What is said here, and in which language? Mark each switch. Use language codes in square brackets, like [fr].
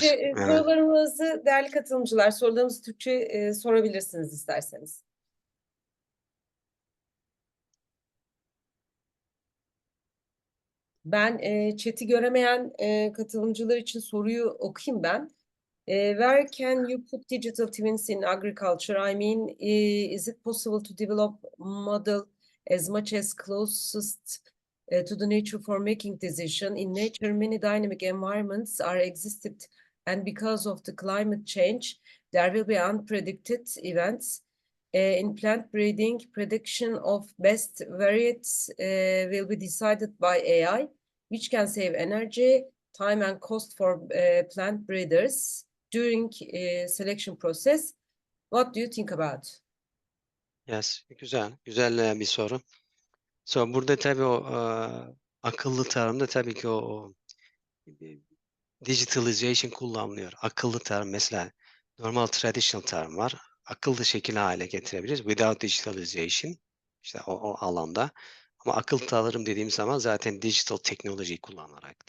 [tr] Türkçe sorularımızı değerli katılımcılar, sorularınızı Türkçe sorabilirsiniz isterseniz. Ben chat'i göremeyen katılımcılar için soruyu okuyayım ben. [en] Where can you put digital twins in agriculture? I mean, is it possible to develop model as much as closest to the nature for making decision? In nature, many dynamic environments are existed, and because of the climate change, there will be unpredicted events. In plant breeding, prediction of best varieties will be decided by AI, which can save energy, time, and cost for plant breeders during selection process. What do you think about? [tr] Yes, güzel bir soru. So burada tabii o akıllı tarımda tabii ki o digitalization kullanılıyor. Akıllı tarım mesela normal traditional tarım var. Akıllı şekil hale getirebiliriz. [en] Without digitalization [tr] işte o alanda. Ama akıllı tarım dediğim zaman zaten digital teknolojiyi kullanarak.